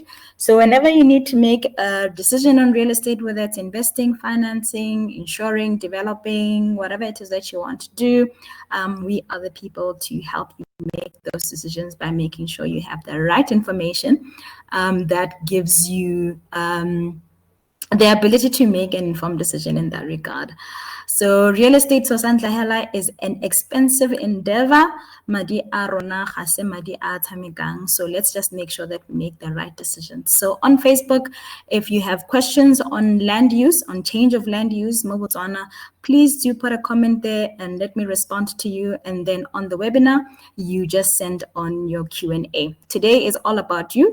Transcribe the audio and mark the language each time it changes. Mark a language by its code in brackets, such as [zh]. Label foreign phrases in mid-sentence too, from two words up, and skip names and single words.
[en] So whenever you need to make a decision on real estate, whether it's investing, financing, insuring, developing, whatever it is that you want to do, we are the people to help you make those decisions by making sure you have the right information that gives you the ability to make an informed decision in that regard. So real estate Sosantlahela is an expensive endeavor. [tn] Madi a rona ga se madi a tshamekang. [en] So let's just make sure that we make the right decisions. So on Facebook, if you have questions on land use, on change of land use, mo Botswana, please do put a comment there and let me respond to you. And then on the webinar, you just send on your Q&A. Today is all about you.